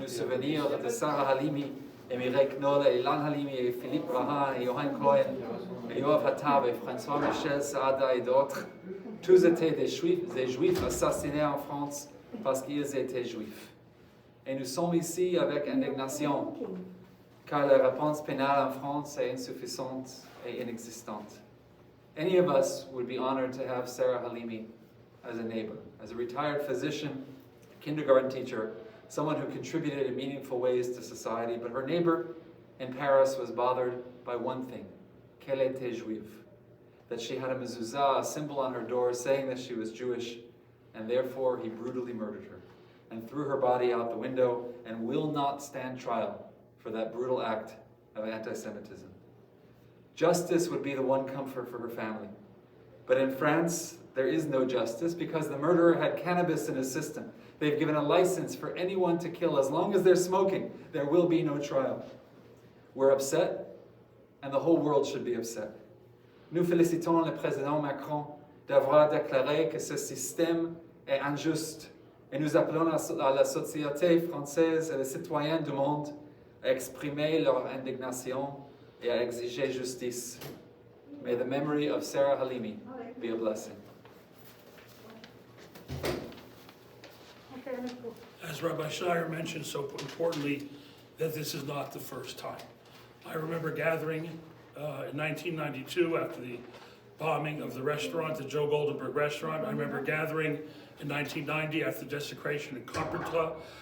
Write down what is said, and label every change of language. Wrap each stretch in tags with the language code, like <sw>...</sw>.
<fr>nous souvenir de Sarah Halimi, et Mireille Knoll, et Ilan Halimi, et Philippe Rahan, et Johan Cohen, et Yoav Hattab, et François Michel, Saada et d'autres. Tous étaient des juifs assassinés en France parce qu'ils étaient juifs. Et nous sommes ici avec indignation, car la réponse pénale en France est insuffisante et inexistante.</fr> <en>Any of us would be honored to have Sarah Halimi as a neighbor, as a retired physician, kindergarten teacher, someone who contributed in meaningful ways to society, but her neighbor in Paris was bothered by one thing,</en> <fr>qu'elle était juive,</fr> <en>that she had a mezuzah, a symbol on her door saying that she was Jewish, and therefore he brutally murdered her and threw her body out the window and will not stand trial for that brutal act of antisemitism. Justice would be the one comfort for her family. But in France, there is no justice because the murderer had cannabis in his system. They've given a license for anyone to kill. As long as they're smoking, there will be no trial. We're upset, and the whole world should be upset.</en> <fr>Nous félicitons le président Macron d'avoir déclaré que ce système est injuste, et nous appelons à la société française et les citoyens du monde à exprimer leur indignation et à exiger justice.</fr> <en>May the memory of Sarah Halimi be a blessing. As Rabbi Shire mentioned so importantly, that this is not the first time. I remember gathering in 1992 after the bombing of the restaurant, the Joe Goldenberg restaurant. I remember gathering in 1990 after the desecration in Carpentras.</en>